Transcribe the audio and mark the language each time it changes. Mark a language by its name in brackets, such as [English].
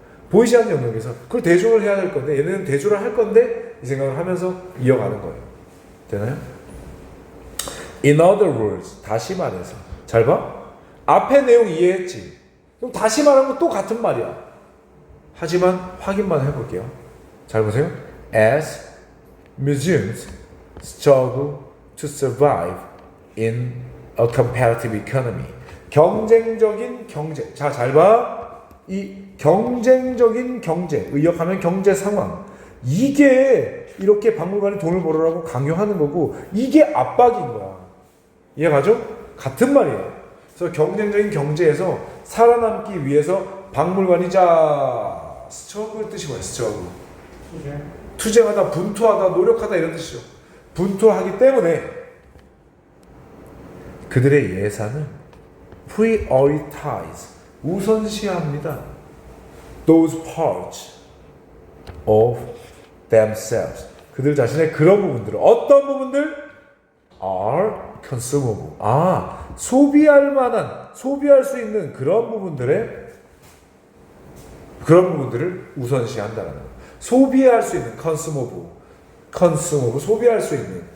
[Korean] 보이지 않는 영역에서 그걸 대조를 해야 할 건데, 얘네는 대조를 할 건데 이 생각을 하면서 이어가는 거예요. 되나요? [English] In other words, [Korean] 다시 말해서 잘 봐. 앞에 내용 이해했지? 그럼 다시 말하면 또 같은 말이야. 하지만 확인만 해볼게요. 잘 보세요. [English] As museums struggle to survive in a comparative economy. [Korean] 경쟁적인 경제. 자, 잘 봐. 이 경쟁적인 경제, 의역하면 경제 상황. 이게 이렇게 박물관이 돈을 벌으라고 강요하는 거고, 이게 압박인 거야. 이해가죠? 같은 말이에요. 그래서 경쟁적인 경제에서 살아남기 위해서 박물관이 자, 스트러글 뜻이 뭐야? 스트러글. 투쟁하다, 분투하다, 노력하다 이런 뜻이죠. 분투하기 때문에 그들의 예산은 prioritize, 우선시합니다. [English] Those parts of themselves. [Korean] 그들 자신의 그런 부분들, 어떤 부분들? [English] are consumable. [Korean] 소비할 만한, 소비할 수 있는 그런 부분들을 우선시한다는 거예요. 소비할 수 있는 consumable, 소비할 수 있는.